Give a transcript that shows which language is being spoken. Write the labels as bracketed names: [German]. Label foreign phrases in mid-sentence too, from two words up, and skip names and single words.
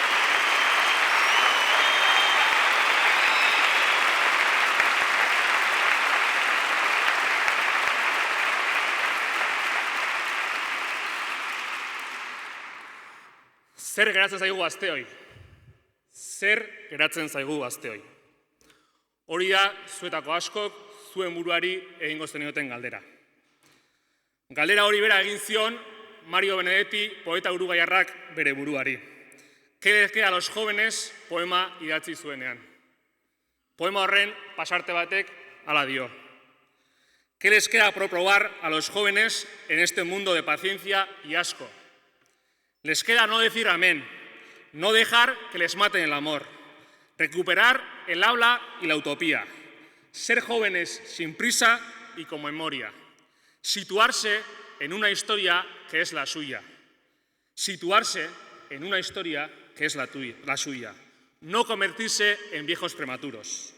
[Basque] Zer geratzen zaigu gazteoi? Zer geratzen zaigu gazteoi? Hori da, zuetako askok, zuen buruari egingo zenioten galdera. Galdera hori bera egin zion Mario Benedetti, poeta uruguaiarrak bere buruari. [Spanish] ¿Qué les queda a los jóvenes? [Basque] Poema idatzi zuenean. Poema horren pasarte batek hala dio. [Spanish] ¿Qué les queda por probar a los jóvenes en este mundo de paciencia y asco? Les queda no decir amén, no dejar que les maten el amor, recuperar el habla y la utopía, ser jóvenes sin prisa y con memoria, situarse en una historia que es la suya, situarse en una historia que es la suya, no convertirse en viejos prematuros.